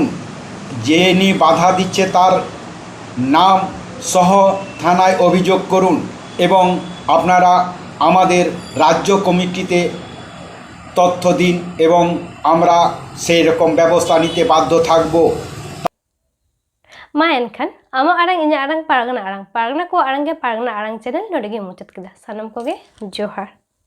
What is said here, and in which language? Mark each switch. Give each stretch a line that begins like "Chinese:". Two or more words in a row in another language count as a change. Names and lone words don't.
Bangla: যিনি বাধা দিচ্ছে তার নাম সহ থানায় অভিযোগ করুন এবং আপনারা আমাদের রাজ্য কমিটিতে তথ্য দিন এবং আমরা সেই রকম ব্যবস্থা নিতে বাধ্য থাকব।
Santali: ᱢᱟ ᱮᱱᱠᱷᱟᱱ ᱟᱢᱟᱜ ᱟᱲᱟᱝ ᱤᱧᱟᱹᱜ ᱟᱲᱟᱝ ᱯᱟᱨᱜᱟᱱᱟ ᱠᱚ ᱟᱲᱟᱝ ᱜᱮ ᱯᱟᱨᱜᱟᱱᱟ ᱟᱲᱟᱝ ᱪᱮᱱᱮᱞ ᱱᱚᱰᱮ ᱜᱮ ᱢᱩᱪᱟᱹᱫ ᱠᱮᱫᱟ। ᱥᱟᱱᱟᱢ ᱠᱚᱜᱮ ᱡᱚᱦᱟᱨ।